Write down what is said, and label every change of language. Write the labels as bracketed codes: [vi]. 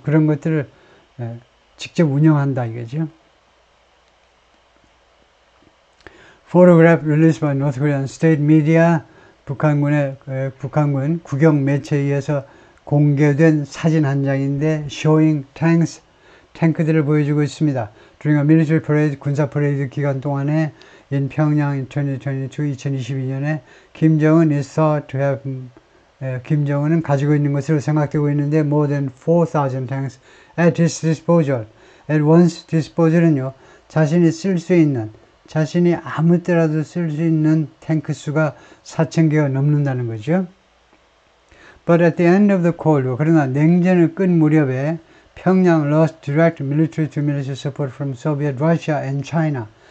[ko] 그런 것들을 직접 운영한다 이거죠. [en] Photograph released by North Korean state media [ko] 북한군 국영 매체에 의해서 공개된 사진 한 장인데 [en] showing tanks [ko] 탱크들을 보여주고 있습니다. [en] During a military parade [ko] 군사 퍼레이드 기간 동안에 [en] in Pyongyang [ko] 2022년에 김정은 [en] is thought to have [ko] 김정은은 가지고 있는 것으로 생각되고 있는데 [en] more than 4,000 tanks at his disposal. [ko] at one's disposal은요 자신이 쓸 수 있는 자신이 아무 때라도 쓸 수 있는 탱크 수가 4,000개가 넘는다는 거죠. [en] But at the end of the Cold War, [ko] 그러나 냉전을 끝 무렵에 [en] 평양 lost direct military to military support from Soviet, Russia and China.